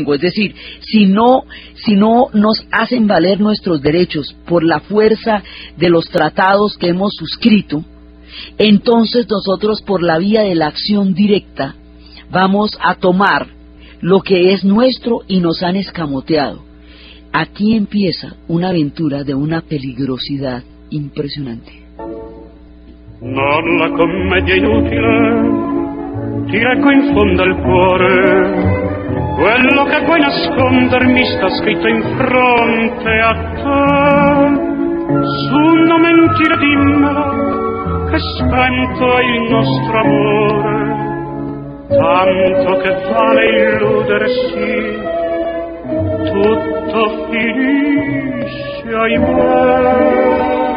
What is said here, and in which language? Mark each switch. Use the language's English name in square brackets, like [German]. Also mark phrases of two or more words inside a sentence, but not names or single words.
[Spanish] Es decir, si no nos hacen valer nuestros derechos por la fuerza de los tratados que hemos suscrito, entonces nosotros, por la vía de la acción directa, vamos a tomar lo que es nuestro y nos han escamoteado. Aquí empieza una aventura de una peligrosidad impresionante. [Italian] Non la commedia inutile, ti leggo in fondo al cuore, quello che puoi nascondermi sta scritto in fronte a te. Su, non mentire, dimmelo, che spento è il nostro amore, tanto che vale illudersi, tutto finisce, ahimè.